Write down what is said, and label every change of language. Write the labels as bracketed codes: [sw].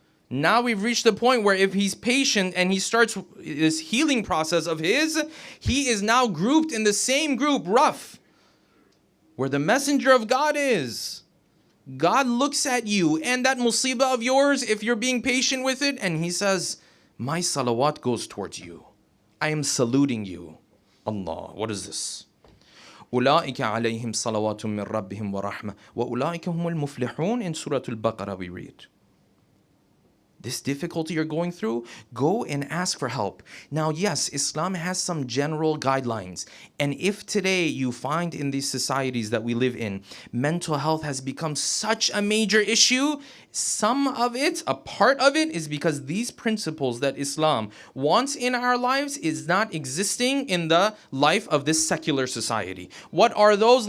[en] Now we've reached the point where if he's patient and he starts this healing process of his, he is now grouped in the same group, rough, where the messenger of God is. God looks at you and that musibah of yours, if you're being patient with it, and he says, my salawat goes towards you. I am saluting you. Allah, what is this? [ar] أولئك عليهم صلوات من ربهم ورحمة وأولئك هم المفلحون. [en] In Surah Al-Baqarah we read. This difficulty you're going through, go and ask for help. Now, yes, Islam has some general guidelines. And if today you find in these societies that we live in, mental health has become such a major issue, some of it, a part of it, is because these principles that Islam wants in our lives is not existing in the life of this secular society. What are those?